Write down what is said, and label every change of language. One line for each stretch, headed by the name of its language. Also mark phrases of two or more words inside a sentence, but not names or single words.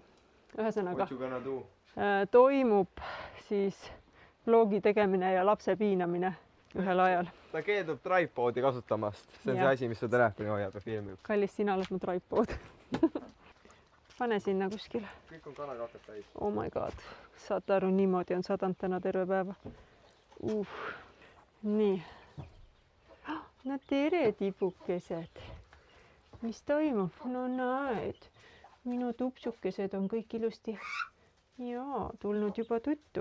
Estonian: Ühesõnaga, toimub siis vlogi tegemine ja lapse piinamine ühel ajal. Ta keeldub tripoodi kasutamast. See on see asi, mis su telefoni hoiab ja filmib. Kallis, sina oled mu tripod. Pane sinna kuskile. Kõik on kanakakad täis.
English: Oh my god.
Estonian: Saate aru, niimoodi on sadanud täna terve päeva. Nii. No tere, tibukesed. Mis toimub? No näed. Minu tupsukesed on kõik ilusti tulnud juba tuttu.